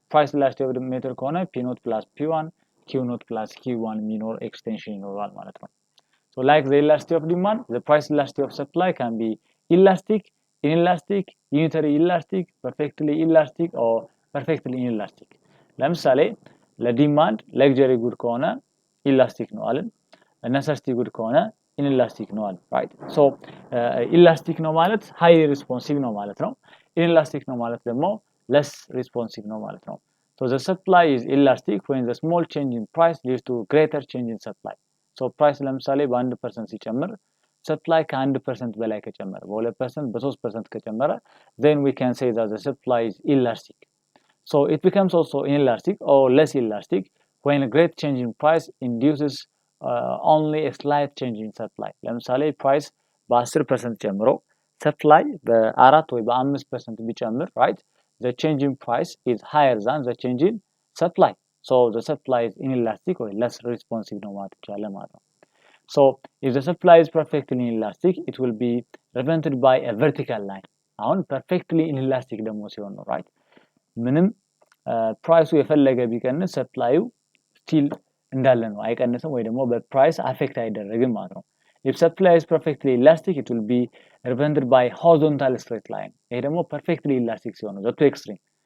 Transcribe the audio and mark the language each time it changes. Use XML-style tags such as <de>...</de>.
<en>Price elasticity method ከሆነ p naught plus p1 q naught plus q1 የሚኖር extension ይኖራል ማለት ነው. So like the elasticity of demand, the price elasticity of supply can be elastic, inelastic, unitary elastic, perfectly elastic or perfectly inelastic.</en> <am>ለምሳሌ ለዲማንድ luxury good ከሆነ elastic ነው አለን necessity good ከሆነ inelastic ነው አለን right. So elastic ነው ማለት highly responsive ነው ማለት ነው. Inelastic ነው ማለት ደግሞ less responsive ነው ማለት ነው.</am> <en>So the supply is elastic when the small change in price leads to greater change in supply.</en> <am>So price ለምሳሌ በ1% ሲጨምር supply ከ1% በላይ ከጨመረ በ2% በ3% ከጨመረ</am> <en>then we can say that the supply is elastic. So it becomes also inelastic or less elastic when a great change in price induces only a slight change in supply.</en> <am>ለምሳሌ price በ10% ጨምሮ supply በ4 ወይ በ5% ቢጨምር right,</am> <en>the change in price is higher than the change in supply. So the supply is inelastic or less responsive ነው ማለት ይቻላል ማለት ነው. So if the supply is perfectly inelastic, it will be represented by a vertical line.</en> <am>አሁን perfectly inelastic ደግሞ ሲሆን ነው right, ምንም ፕራይሱ የፈለገ ቢቀንስ ሰፕላዩ ስቲል እንዳለ ነው አይቀንስም ወይ ደግሞ በፕራይስ አፌክት አይደረግም ማለት ነው.</am> <en>If supply is perfectly elastic, it will be represented by horizontal straight line.</en> <am>ይሄ ደግሞ perfectly elastic ሲሆን ነው the two extreme.</am>